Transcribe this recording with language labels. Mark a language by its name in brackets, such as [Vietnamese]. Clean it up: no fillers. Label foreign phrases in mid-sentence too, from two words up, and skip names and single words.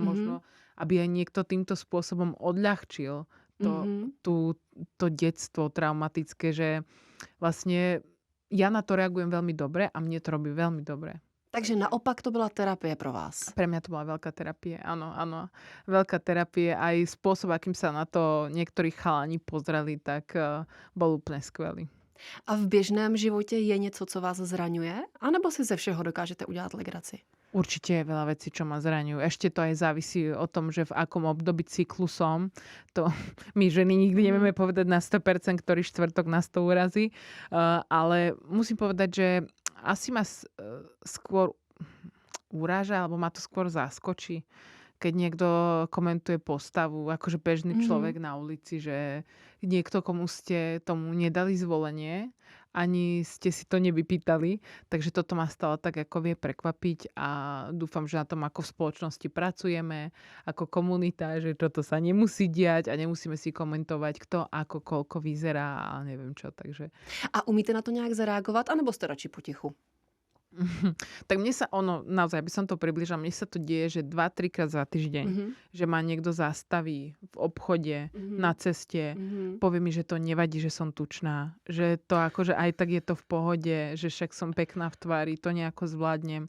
[Slovak] Možno, aby aj niekto týmto spôsobom odľahčil to detstvo traumatické, že vlastne ja na to reagujem veľmi dobre a mne to robí veľmi dobre. [Czech] Takže naopak to byla terapie pro vás? [Slovak] Pre mňa to bola veľká terapie, áno. Veľká terapie, aj spôsob, akým sa na to niektorí chalani pozreli, tak bol úplne skvelý. [Czech] A v běžném životě je něco, co vás zraňuje? A nebo si ze všeho dokážete udělat legraci? [Slovak] Určite je veľa vecí, čo ma zraňujú. Ešte to aj závisí o tom, že v akom období cyklusom. To my ženy nikdy nevieme povedať na 100%, ktorý štvrtok nás to urazí. Ale musím povedať, že asi ma skôr uráža, alebo ma to skôr zaskočí, keď niekto komentuje postavu, akože bežný človek na ulici, že niekto, komu ste tomu nedali zvolenie, ani ste si to nevypýtali, takže toto ma stále tak ako vie prekvapiť a dúfam, že na tom ako v spoločnosti pracujeme, ako komunita, že toto sa nemusí diať a nemusíme si komentovať, kto ako koľko vyzerá a neviem čo, takže. [Czech] A umíte na to nějak zareagovat, anebo jste radši potichu? [Slovak] Tak mne sa naozaj, aby som to približila, mne sa to deje, že 2-3 krát za týždeň, Mhm. že ma niekto zastaví v obchode, na Mhm. ceste, Mhm. povie mi, že to nevadí, že som tučná, že to akože aj tak je to v pohode, že však som pekná v tvári, to nejako zvládnem.